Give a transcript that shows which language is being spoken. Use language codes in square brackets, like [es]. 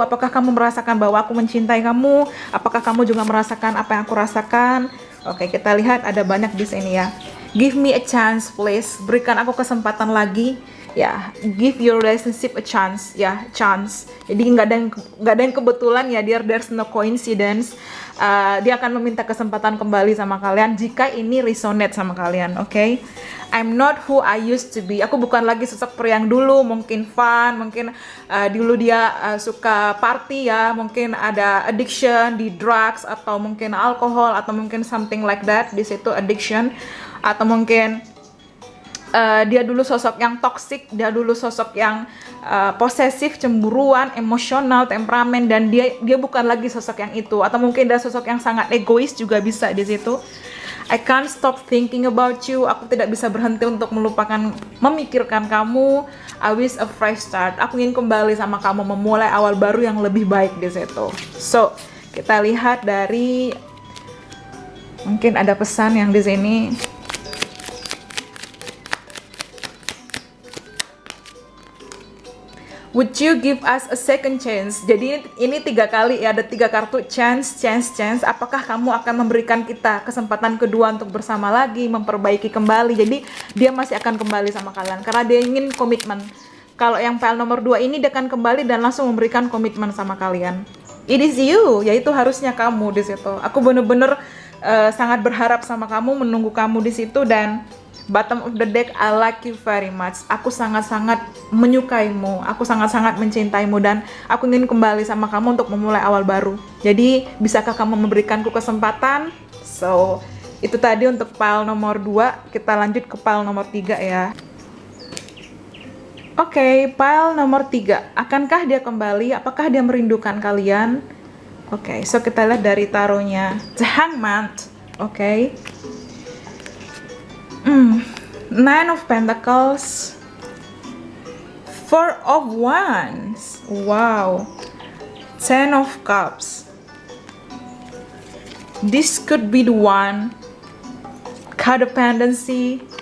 [id] Apakah kamu merasakan bahwa aku mencintai kamu? Apakah kamu juga merasakan apa yang aku rasakan? Oke, kita lihat ada banyak di sini ya. [en] Give me a chance please, [id] berikan aku kesempatan lagi. [en] Ya, give your relationship a chance, ya, chance. [id] Jadi nggak ada yang kebetulan ya, [en] there's no coincidence. [id] Dia akan meminta kesempatan kembali sama kalian jika ini resonate sama kalian, oke? [en] I'm not who I used to be. [id] Aku bukan lagi sosok pria yang dulu, mungkin fun, mungkin dulu dia suka party ya, mungkin ada addiction di drugs atau mungkin alkohol atau mungkin [en] something like that, [id] di situ addiction, atau mungkin dia dulu sosok yang toxic, dia dulu sosok yang posesif, cemburuan, emosional, temperamen, dan dia bukan lagi sosok yang itu, atau mungkin dia sosok yang sangat egois juga bisa di situ. [en] I can't stop thinking about you. [id] Aku tidak bisa berhenti untuk memikirkan kamu. [en] I wish a fresh start. [id] Aku ingin kembali sama kamu, memulai awal baru yang lebih baik di situ. So, kita lihat dari mungkin ada pesan yang di sini. [en] Would you give us a second chance? [id] Jadi ini 3 kali ya, ada 3 kartu chance. Apakah kamu akan memberikan kita kesempatan kedua untuk bersama lagi, memperbaiki kembali? Jadi dia masih akan kembali sama kalian karena dia ingin komitmen. Kalau yang pile nomor 2 ini dia akan kembali dan langsung memberikan komitmen sama kalian. [en] It is you, [id] yaitu harusnya kamu di situ. Aku bener-bener sangat berharap sama kamu, menunggu kamu di situ, dan bottom of the deck, [en] I like you very much. [id] Aku sangat-sangat menyukaimu, aku sangat-sangat mencintaimu, dan aku ingin kembali sama kamu untuk memulai awal baru. Jadi, bisakah kamu memberikanku kesempatan? So, itu tadi untuk pile nomor 2. Kita lanjut ke pile nomor 3 ya. Oke, pile nomor 3. Akankah dia kembali? Apakah dia merindukan kalian? Oke, so kita lihat dari taronya. [en] The Hangman. Oke. Nine of Pentacles, Four of Wands, wow, Ten of Cups. This could be the one. Codependency.